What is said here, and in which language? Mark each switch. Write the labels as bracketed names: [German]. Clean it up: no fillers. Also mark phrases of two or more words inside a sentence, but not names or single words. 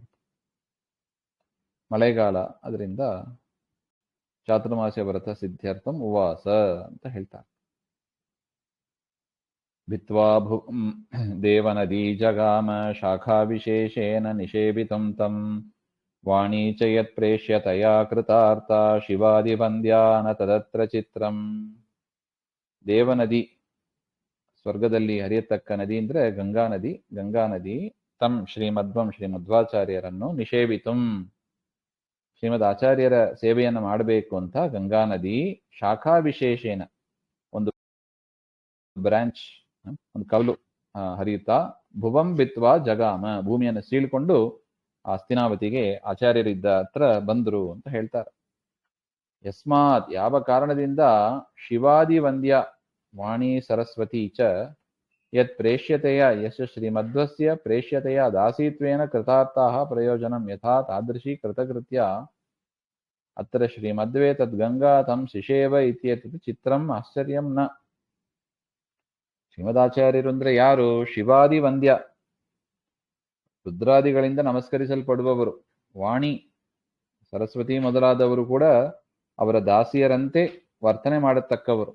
[Kannada] ಮಳೆಗಾಲ, ಅದರಿಂದ ಚಾತುರ್ಮಾಸ್ಯ ವ್ರತ [Sanskrit] ಸಿದ್ಧಾರ್ಥಂ ಉವಾಸ [Kannada] ಅಂತ ಹೇಳ್ತಾರೆ. [Sanskrit] ಭಿತ್ವಾ ದೇವನದಿ ಜಗಾಮ ಶಾಖಾ ವಿಶೇಷೇನ ನಿಷೇವಿತಂ ತಂ ವಾಣೀ ಚ ಯತ್ ಪ್ರೇಷ್ಯ ತಯಾ ಕೃತಾರ್ಥ ಶಿವಾದಿವಂದ್ಯಾನ ತದತ್ರ ಚಿತ್ರಂ. [Kannada] ದೇವನದಿ, ಸ್ವರ್ಗದಲ್ಲಿ ಹರಿಯತಕ್ಕ ನದಿ ಅಂದ್ರೆ ಗಂಗಾ ನದಿ. ಗಂಗಾ ನದಿ ತಂ ಶ್ರೀಮಧ್ವಾಚಾರ್ಯರನ್ನು ನಿಷೇವಿತಂ, ಶ್ರೀಮದ್ ಆಚಾರ್ಯರ ಸೇವೆಯನ್ನು ಮಾಡಬೇಕು ಅಂತ ಗಂಗಾ ನದಿ [Sanskrit] ಶಾಖಾ ವಿಶೇಷೇನ, [Kannada] ಒಂದು ಬ್ರಾಂಚ್, ಒಂದು ಕವಲು ಹರಿಯುತ್ತಾ [Sanskrit] ಭುವಂ ಬಿತ್ವಾ ಜಗಾಮ, [Kannada] ಭೂಮಿಯನ್ನು ಸೀಳ್ಕೊಂಡು ಹಸ್ತಿನಾವತಿಗೆ ಆಚಾರ್ಯರಿದ್ದ ಹತ್ರ ಬಂದರು ಅಂತ ಹೇಳ್ತಾರೆ. [Sanskrit] ಯಸ್ಮಾತ್, [Kannada] ಯಾವ ಕಾರಣದಿಂದ, [Sanskrit] ಶಿವಾದಿ ವಂದ್ಯ ವಾಣಿ ಸರಸ್ವತಿ ಚ ಯತ್ ಪ್ರೇಷ್ಯತೆಯ ಯಶ ಶ್ರೀಮಧ್ವಸ್ಯ ಪ್ರೇಷ್ಯತೆಯ ದಾಸೀತ್ವೇನ ಕೃತಾರ್ಥಾಃ ಪ್ರಯೋಜನಂ ಯಥಾ ತಾದೃಶಿ ಕೃತಕೃತ್ಯ ಅತ್ರ ಶ್ರೀಮಧ್ವೇ ತದ್ಗಂಗಾ ತಂ ಶಿಷೇವ ಇತ್ಯೇತತ್ ಚಿತ್ರಂ ಆಶ್ಚರ್ಯಂ ನ. [Kannada] ಶ್ರೀಮದಾಚಾರ್ಯರು ಅಂದ್ರೆ ಯಾರು? [Sanskrit] ಶಿವಾದಿ ವಂದ್ಯ, [Kannada] ರುದ್ರಾದಿಗಳಿಂದ ನಮಸ್ಕರಿಸಲ್ಪಡುವವರು. ವಾಣಿ, ಸರಸ್ವತಿ ಮೊದಲಾದವರು ಕೂಡ ಅವರ ದಾಸಿಯರಂತೆ ವರ್ತನೆ ಮಾಡತಕ್ಕವರು.